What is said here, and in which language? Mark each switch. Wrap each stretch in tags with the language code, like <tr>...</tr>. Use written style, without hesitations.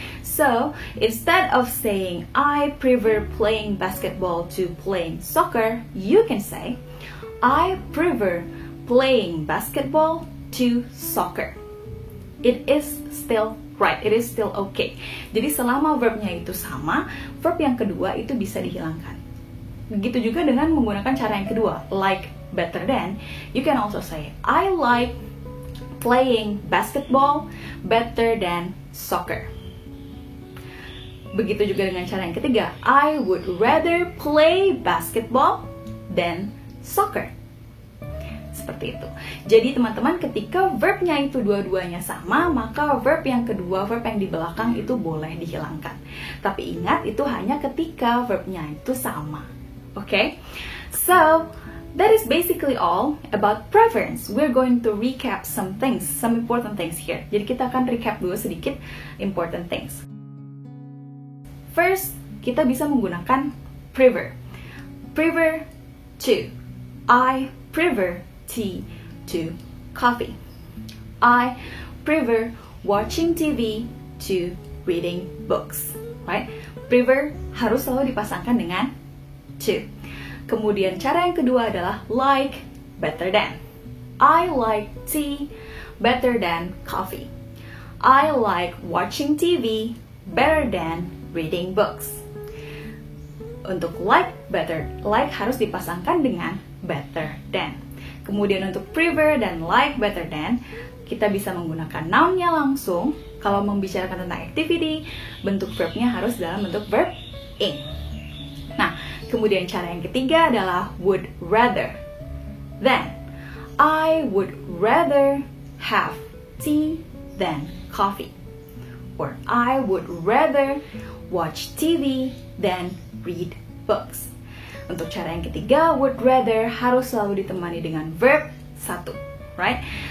<en>So, instead of saying I prefer playing basketball to playing soccer, you can say I prefer playing basketball to soccer. It is still right, it is still okay.</en> <id>Jadi selama verbnya itu sama, verb yang kedua itu bisa dihilangkan. Begitu juga dengan menggunakan cara yang kedua,</id> <en>like better than, you can also say I like playing basketball better than soccer.</en> <id>Begitu juga dengan cara yang ketiga,</id> <en>I would rather play basketball than soccer.</en> <id>Seperti itu. Jadi teman-teman, ketika verbnya itu dua-duanya sama, maka verb yang kedua, verb yang di belakang itu boleh dihilangkan. Tapi ingat, itu hanya ketika verbnya itu sama.</id> <en>Okay? So, that is basically all about preference. We're going to recap some things, some important things here.</en> <id>Jadi kita akan recap dulu sedikit important things. First, kita bisa menggunakan prefer.</id> <en>Prefer to. I prefer tea to coffee. I prefer watching TV to reading books. Right?</en> <id>Prefer harus selalu dipasangkan dengan to. Kemudian cara yang kedua adalah like better than.</id> <en>I like tea better than coffee. I like watching TV better than reading books.</en> <id>Untuk like harus dipasangkan dengan better than. Kemudian untuk prefer dan like better than, kita bisa menggunakan noun-nya langsung. Kalau membicarakan tentang activity, bentuk verbnya harus dalam bentuk verb ing. Nah, kemudian cara yang ketiga adalah would rather.</id> <en>Then, I would rather have tea than coffee. Or I would rather watch TV than read books.</en> <id>Untuk cara yang ketiga, would rather harus selalu ditemani dengan verb 1, right?</id>